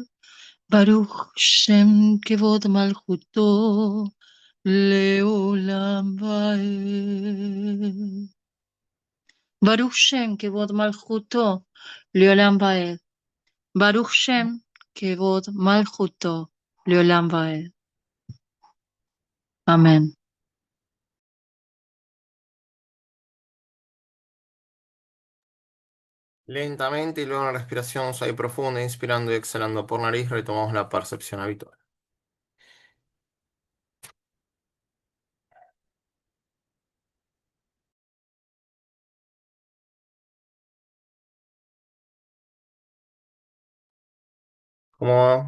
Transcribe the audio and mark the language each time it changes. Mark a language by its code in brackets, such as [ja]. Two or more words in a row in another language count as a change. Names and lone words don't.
[he] ברוך שם כבוד מלכותו לעולם ועד. ברוך שם כבוד מלכותו לעולם ועד. ברוך שם כבוד מלכותו לעולם ועד. [es] Amén. Lentamente y luego una respiración suave y profunda, inspirando y exhalando por nariz, retomamos la percepción habitual. ¿Cómo va?